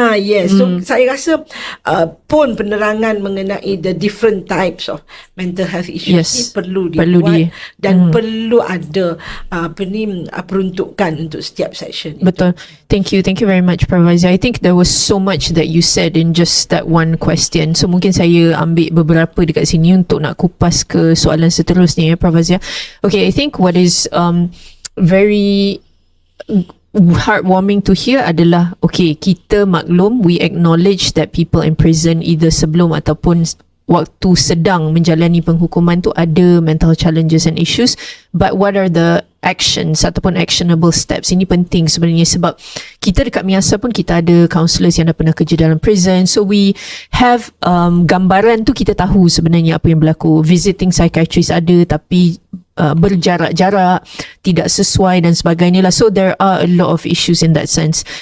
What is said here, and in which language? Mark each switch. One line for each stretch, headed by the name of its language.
Malay: Yes. So saya rasa pun penerangan mengenai
English: the different types of mental health issues
Malay: ni perlu dibuat dan perlu ada peruntukan untuk setiap section. Betul.
English: Thank you very much, Prof. Aziah. I think there was so much that you said in just that one question.
Malay: So mungkin saya ambil beberapa dekat sini untuk nak kupas ke soalan seterusnya, ya, Prof.
English: Aziah. Okay, I think what is very heartwarming to hear adalah, okay,
Malay: kita maklum,
English: we acknowledge that people in prison either
Malay: sebelum ataupun waktu sedang menjalani penghukuman tu ada
English: mental challenges and issues, but what are the actions ataupun actionable steps?
Malay: Ini penting sebenarnya, sebab kita dekat MIASA pun kita ada counsellors yang dah pernah kerja dalam prison,
English: so we have
Malay: gambaran tu, kita tahu sebenarnya apa yang berlaku.
English: Visiting psychiatrist
Malay: ada, tapi berjarak-jarak, tidak sesuai dan sebagainya lah.
English: So there are a lot of issues in that sense.